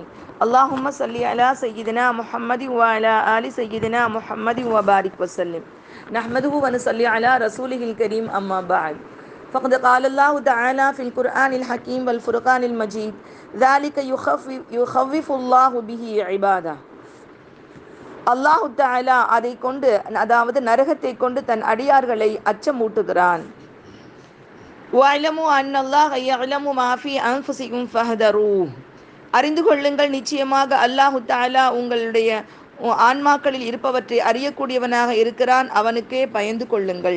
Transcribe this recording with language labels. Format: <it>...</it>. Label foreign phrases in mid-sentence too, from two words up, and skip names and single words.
<ar>اللهم صل على سيدنا محمد و على آل سيدنا محمد و بارك وسلم. نحمده و نصلي على رسوله الكريم أما بعد. فقد قال الله تعالى في القرآن الحكيم والفرقان المجيد ذلك يخوف الله به عباده. الله تعالى</ar> <ta>அதை கொண்டு, அதாவது நரகத்தை கொண்டு தன் அடியார்களை அச்சமூட்டுகிறான்.</ta> <ar>واعلموا أن الله يعلم ما في أنفسكم فاحذروه.</ar> <ta>அறிந்து கொள்ளுங்கள், நிச்சயமாக</ta> <ar>الله تعالى</ar> <ta>உங்களுடைய ஆன்மாக்களில் இருப்பவற்றை அறியக்கூடியவனாக இருக்கிறான், அவனுக்கே பயந்து கொள்ளுங்கள்.</ta>